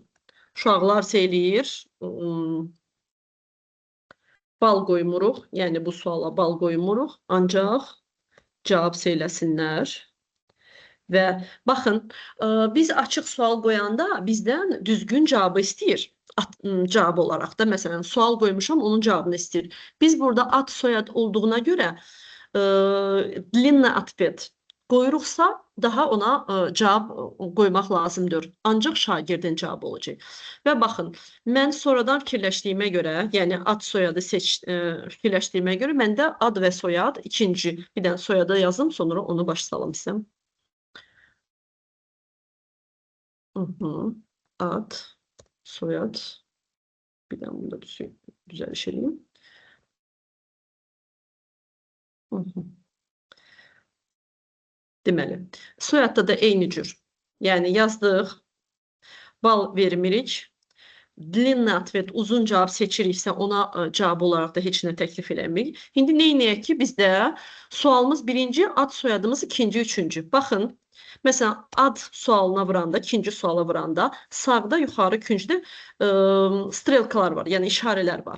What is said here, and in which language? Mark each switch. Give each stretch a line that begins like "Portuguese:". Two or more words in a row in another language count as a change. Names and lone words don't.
Azerbaijani: Uşaqlar eləyir, bal qoymuruq, yəni bu suala bal qoymuruq, ancaq cavab eləsinlər. Və baxın, biz açıq sual qoyanda bizdən düzgün cavabı istəyir. Cavab olaraq da, məsələn, sual qoymuşam, onun cavabını istəyir. Biz burada ad, soyad olduğuna görə
Russian: длинный ответ
Azerbaijani: qoyuruqsa, daha ona cavab qoymaq lazımdır. Ancaq şagirdin cavabı olacaq. Və baxın, mən sonradan fikirləşdiyimə görə, yəni ad, soyadı fikirləşdiyimə görə, məndə ad və soyad ikinci, bir dənə soyada yazım, sonra onu baş salam sizə. Ad, soyad, bir dənə bunu da düzəliş edeyim. Deməli, soyadda da eyni cür. Yəni yazdıq, bal vermirik.
Russian: Длинный ответ,
Azerbaijani: uzun cavab seçiriksə ona cavab olaraq da heç nə təklif eləmirik. İndi neynəyək ki, bizdə sualımız birinci, ad, soyadımız ikinci, üçüncü. Baxın, məsələn, ad sualına vuranda, ikinci suala vuranda sağda yuxarı küncdə strelkalar var, yəni işarələr var.